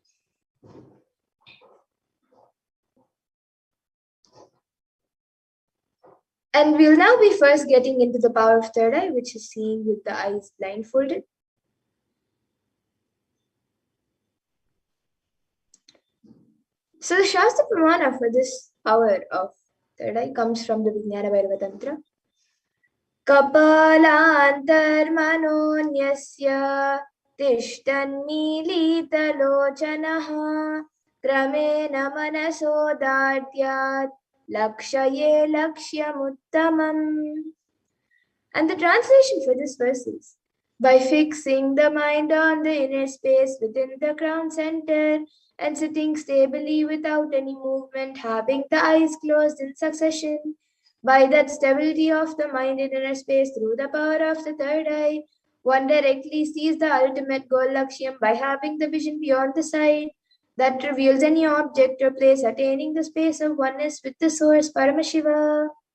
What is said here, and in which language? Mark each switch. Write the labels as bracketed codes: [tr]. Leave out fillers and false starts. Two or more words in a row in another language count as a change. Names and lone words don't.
[en] And we'll now be first getting into the power of third eye, which is seeing with the eyes blindfolded. So the [sa] शास्त्र प्रमाण [en] for this power of third eye comes from the Vijnana Bhairava Tantra. [sa] कपालान्तर्मनोन्यस्य तिष्ठन्मीलितलोचनः क्रमेण मनसोदार्ढ्यात् लक्षये लक्ष्यमुत्तमम्. [en] And the translation for this verse is, by fixing the mind on the inner space within the crown center and sitting stably without any movement, having the eyes closed in succession, by that stability of the mind in inner space through the power of the third eye, one directly sees the ultimate goal Lakshyam by having the vision beyond the sight that reveals any object or place attaining the space of oneness with the source Paramashiva.